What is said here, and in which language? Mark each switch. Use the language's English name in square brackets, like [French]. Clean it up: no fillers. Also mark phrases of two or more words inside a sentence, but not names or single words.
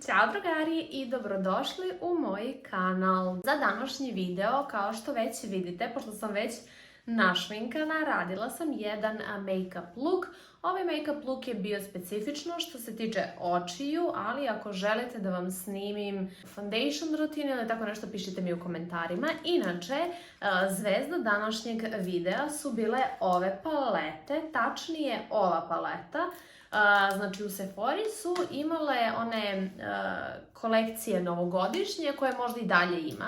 [Serbian] Ćao drugari i dobrodošli u moj kanal. Za današnji video, kao što već vidite, pošto sam već našminkana, radila sam jedan [English] make-up look. [Serbian] Ovaj [English] make-up look [Serbian] je bio specifično što se tiče očiju, ali ako želite da vam snimim foundation rutinu ili tako nešto, pišite mi u komentarima. Inače, zvezda današnjeg videa su bile ove palete, tačnije ova paleta. Znači u Sephori su imale one kolekcije novogodišnje koje možda i dalje ima.